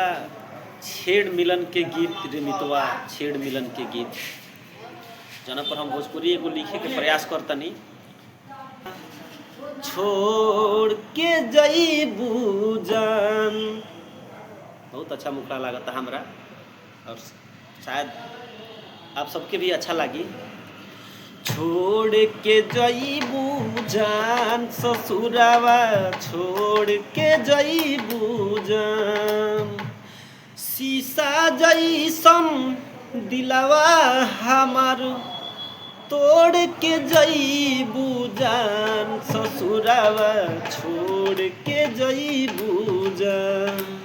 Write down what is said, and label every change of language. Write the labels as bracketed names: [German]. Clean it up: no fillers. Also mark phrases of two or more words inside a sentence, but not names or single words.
[Bhojpuri] छेड़ मिलन के गीत रे मितवा, छेड़ मिलन के गीत, जना पर हम भोजपुरी एगो लिखे के प्रयास करतनी। छोड़ के जईबू जान, बहुत अच्छा मुखड़ा लागता हमरा और शायद आप सबके भी अच्छा लगी। छोड़ के जईबू जान ससुरावा, छोड़ के जईबू जान, शीशा जईसन दिलवा हमार तोड़ के जईबू जान ससुरावा, छोड़ के जईबू जान,